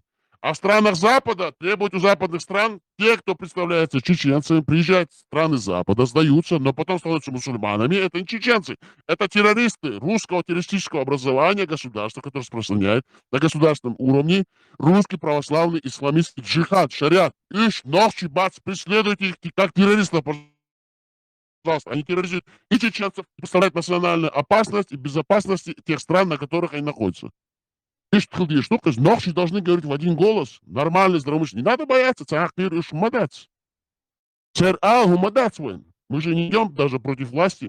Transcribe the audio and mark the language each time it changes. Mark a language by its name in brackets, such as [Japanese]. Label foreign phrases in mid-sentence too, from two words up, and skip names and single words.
[Russian] А в странах Запада требуют у западных стран, те, кто представляется чеченцами, приезжают в страны Запада, сдаются, но потом становятся мусульманами. Это не чеченцы, это террористы русского террористического образования государства, которое распространяет на государственном уровне русский православный исламистский джихад, шариат. Иш, ночи, бац, преследуйте их как террористов, пожалуйста. Они терроризуют и чеченцев, и представляют национальную опасность и безопасность тех стран, на которых они находятся. Штука, ночи должны говорить в один голос. Нормальный, здравомыслящий. Не надо бояться. Мы же не идем даже против власти.